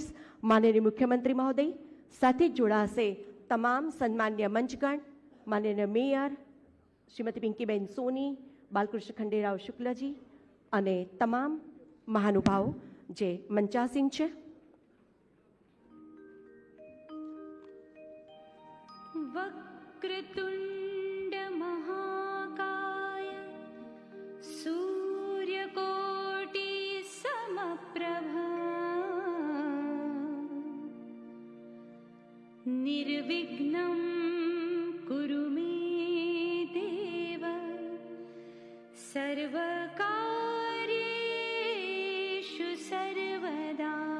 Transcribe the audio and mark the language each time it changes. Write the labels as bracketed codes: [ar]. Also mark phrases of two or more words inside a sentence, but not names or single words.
[gu] માનનીય મુખ્યમંત્રી મહોદય સાથે જોડાશે તમામ સન્માન્ય મંચગણ, માનનીય મેયર શ્રીમતી પિંકીબેન સોની, બાલકૃષ્ણ ખંડેરાવ શુક્લજી અને તમામ મહાનુભાવો જે મંચાસીન છે. [sa] वक्रतुण्ड महाकाय सूर्यकोटि समप्रभा निर्विघ्नं कुरु मे देव सर्वकार्येषु सर्वदा।